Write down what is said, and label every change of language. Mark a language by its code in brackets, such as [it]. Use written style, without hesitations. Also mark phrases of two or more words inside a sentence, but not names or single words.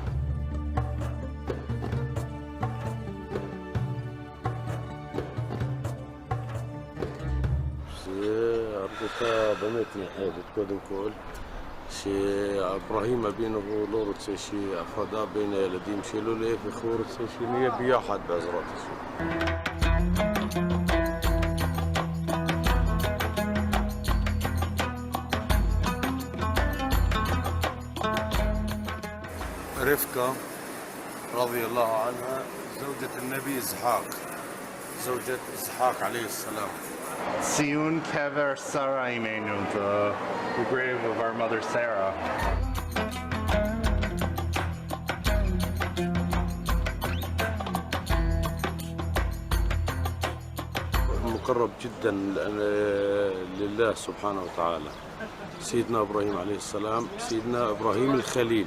[he] זה הרגשה באמת נחמדת, קודם כל, שאברהם אבינו הוא לא רוצה שיהיה הפרדה בין הילדים שלו, להפך הוא רוצה שנהיה ביחד בעזרת השם. [ar] رفقة رضي الله عنها زوجة النبي إسحاق، زوجة إسحاق عليه السلام. [he] ציון קבר שרה אימנו, [en] the grave of our mother Sarah. [ar] مقرب جدا لله سبحانه وتعالى. سيدنا إبراهيم عليه السلام، سيدنا إبراهيم الخليل.